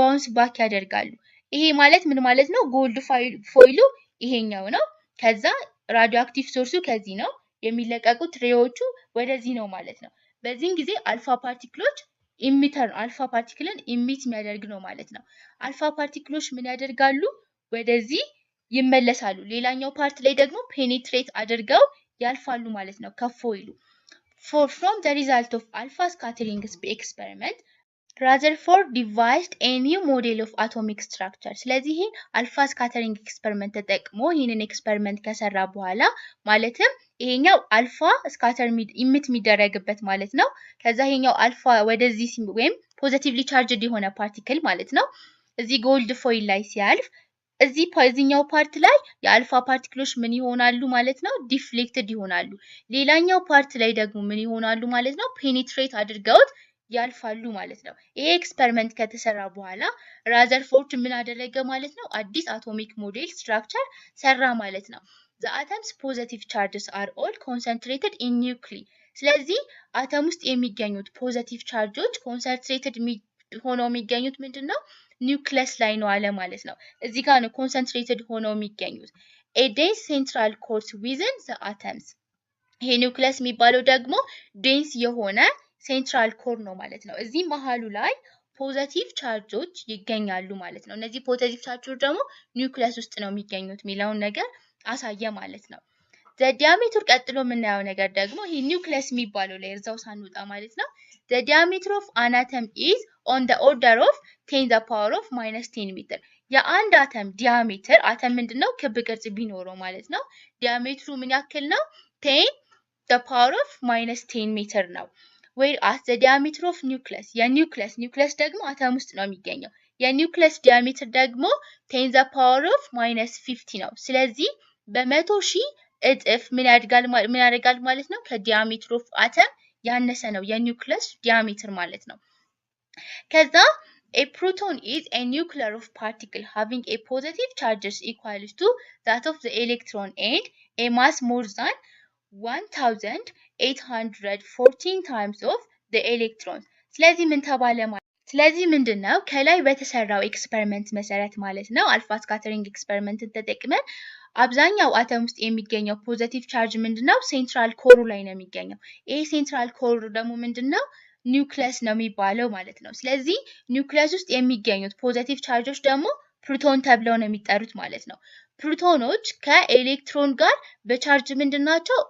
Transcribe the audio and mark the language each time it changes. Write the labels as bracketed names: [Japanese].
[Amharic] ባውንስ ባክ ያደርጋሉ። ይሄ ማለት ምን ማለት ነው? ጎልድ ፎይሉ ይሄኛው ነው። ከዛ ራዲዮአክቲቭ ሶርሱ ከዚህ ነው። የሚለቀቁት ሬዎቹ ወደዚህ ነው ማለት ነው። በዚህን ጊዜ አልፋ ፓርቲክሎች አልፋ ፓርቲክልን ኢሚት የሚያደርግ ነው ማለት ነው። አልፋ ፓርቲክሎች ምን ያደርጋሉ? ወደዚህ ይመለሳሉ። ሌላኛው ፓርት ላይ ደግሞ ፔኔትሬት አድርገው ያልፋሉ ማለት ነው ከፎይሉ። [English] From the result of alpha scattering experiment, Rutherford devised a new model of atomic structure. [Amharic] ስለዚህ ይሄ አልፋ ስካተሪንግ ኤክስፐሪመንት ተጠቅሞ ይሄንን ኤክስፐሪመንት ከሰራ በኋላ ማለትም ይሄኛው አልፋ ስካተር ኢሚት የሚደረግበት ማለት ነው። ከዛ ይሄኛው አልፋ ወደዚህ ወይም ፖዚቲቭሊ ቻርጅድ የሆነ ፓርቲክል ማለት ነው እዚህ ጎልድ ፎይል ላይ ሲያልፍ እዚህኛው ፓርት ላይ የአልፋ ፓርቲክሎች ምን ይሆናሉ ማለት ነው? ዲፍሌክትድ ይሆናሉ። ሌላኛው ፓርት ላይ ደግሞ ምን ይሆናሉ ማለት ነው? ፔኒትሬት አድርገውት ያልፋሉ ማለት ነው። ይሄ ኤክስፐሪመንት ከተሰራ በኋላ ራዘርፎርድ ምን አደረገ ማለት ነው? አዲስ አቶሚክ ሞዴል ስትራክቸር ሰራ ማለት ነው። [English] The atoms positive charges are all concentrated in nuclei. [Amharic] ስለዚህ አተም ውስጥ የሚገኙት ፖዚቲቭ ቻርጆች ኮንሰንትሬትድ ሆነው የሚገኙት ምንድነው? ኒውክለስ ላይ ነው አለ ማለት ነው። እዚህ ጋር ነው ኮንሰንትሬትድ ሆነው የሚገኙት። [English] A dense central core within the atoms. [Amharic] ይሄ ኒውክለስ የሚባለው ደግሞ ዴንስ የሆነ ሴንትራል ኮር ነው ማለት ነው። እዚህ መሃሉ ላይ ፖዚቲቭ ቻርጆች ይገኛሉ ማለት ነው። እነዚህ ፖዚቲቭ ቻርጆች ደግሞ ኒውክለስ ውስጥ ነው የሚገኙት የሚለውን ነገር አሳየ ማለት ነው። [English] the diameter [Amharic] ቀጥሎ የምናየው ነገር ደግሞ ይሄ ኒውክለስ የሚባለው ላይ እዛው ሳንወጣ ማለት ነው። [English] the diameter of an atom is on the order of 10 the power of -10 [Amharic] ሜትር። የአንድ አተም ዲያሜትር አተም ምንድነው? ክብ ቅርጽ ቢኖረው ማለት ነው። ዲያሜትሩ ምን ያክል ነው? [English] 10 the power of -10 [Amharic] ሜትር ነው። [English] whereas the diameter of nucleus [Amharic] የኒውክለስ ደግሞ አተም ውስጥ ነው የሚገኘው። የኒውክለስ ዲያሜትር ደግሞ [English] 10 the power of -50 [Amharic] ነው። ስለዚህ በመቶ ሺህ እጥፍ ምን ያደርጋል ማለት ነው? ከዲያሜትር ኦፍ አተም ያነሰ ነው የኒውክለስ ዲያሜትር ማለት ነው። ከዛ [English] a proton is a nucleus of particle having a positive charges equal to that of the electron and a mass more than 1814 times of the electrons. [Amharic] ስለዚህ ምን ተባለ ማለት ስለዚህ ምንድነው ከላይ በተሰራው ኤክስፐሪመንት መሰረት ማለት ነው አልፋ ስካተሪንግ ኤክስፐሪመንት ተጠቅመን አብዛኛው አተም ውስጥ የሚገኘው ፖዚቲቭ ቻርጅ ምንድነው? ሴንትራል ኮሩ ላይ ነው የሚገኘው። ይሄ ሴንትራል ኮሩ ደግሞ ምንድነው? ኒውክለስ ነው የሚባለው ማለት ነው። ስለዚህ ኒውክለስ ውስጥ የሚገኙት ፖዚቲቭ ቻርጆች ደግሞ ፕሮቶን ተብለው ነው የሚጠሩት ማለት ነው። ፕሮቶኖች ከኤሌክትሮን ጋር በቻርጅ ምንድናቸው?